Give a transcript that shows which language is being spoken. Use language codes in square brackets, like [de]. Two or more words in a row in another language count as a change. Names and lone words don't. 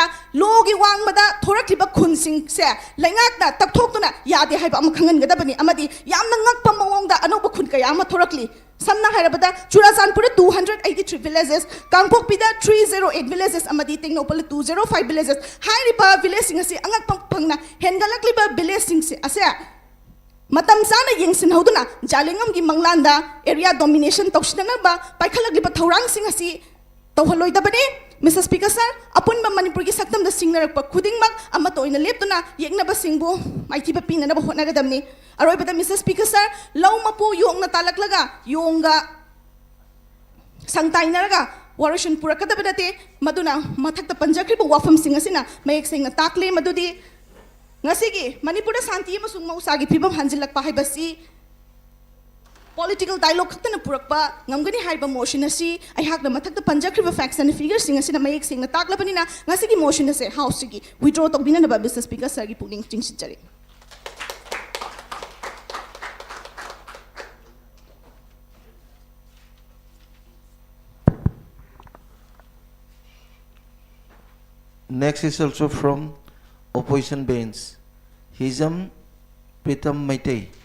[mni] logi wang mada thorakliba khun sing se laingak na takthok tuna yade haiba am khangan gadabani amadi yamna ngakpa mawongda anoba khun kaya ama thorakli samna hairabada Churachandpur 283 villages Kangpokpida 308 villages amadi Tengnopal 205 villages hairiba village singase angak pangna hengalakliba village singse ase Matam sana yeng sin hoduna jalingam gi manglanda [en] area domination [mni] tawsina ba paikhalag liba thorang sing asi tawhaloi da bani Mr. [en] Speaker sir [mni] apun ba Manipur gi saktam da singnarak pa khuding mak ama toina leptuna yekna ba singbu maiti ba pina na ba hotna gadamni aroi bada Mr. [en] Speaker sir [mni] law mapu yong na talaklaga yonga sangtai naraga warashun purakada badate maduna mathakta panjakri ba wafam sing asina mayek sing na takle madudi Ngasigi Manipur shanti amasung mahousa gi phibam hanjanhallakpa haibasi [en] political dialogue [mni] khaktana purakpa ngamgani haiba motion asi aihakna mathakta panjakriba [en] facts and figures [mni] sing asina mayek sing na taklapanina ngasigi motion ase house gi withdraw tobina na ba Mr. [en] Speaker sir [mni] gi puning chingsichari [en] Next is also from opposition bench. Hijam Pritam Maitei.